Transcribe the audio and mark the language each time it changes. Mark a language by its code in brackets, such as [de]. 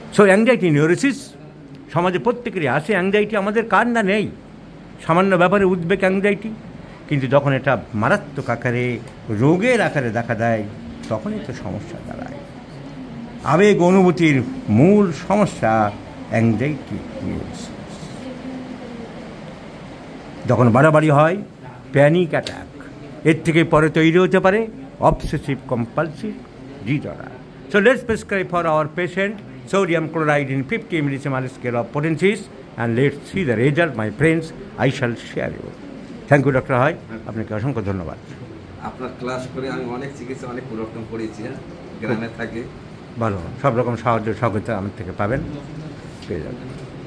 [bn] Anxiety neurosis সমাজে প্রত্যেকেরই আসে। অ্যাংজাইটি আমাদের কার না নেই, সামান্য ব্যাপারে উদ্বেগ অ্যাংজাইটি, কিন্তু যখন এটা মারাত্মক আকারে, রোগের আকারে দেখা দেয়, তখনই তো সমস্যা দাঁড়ায়। আবেগ অনুভূতির মূল সমস্যা অ্যাংজাইটি নিউরোসিস। যখন বাড়াবাড়ি হয়, প্যানিক অ্যাটাক, এর থেকে পরে তৈরি হতে পারে obsessive compulsive disorder. [en] Let's prescribe for our patient sodium chloride in 50 millisiemens scale of potencies, and let's see the result, my friends. I shall share you. Thank you, Dr. Hoy. [bn] আপনাকে অসংখ্য ধন্যবাদ। আপনার ক্লাস করে আমি অনেক চিকিৎসা, অনেক পরিবর্তন করেছি। গ্রামে থাকে, ভালো, সব রকম সাহায্য সহযোগিতা আমার থেকে পাবেন, পেয়ে যাবেন।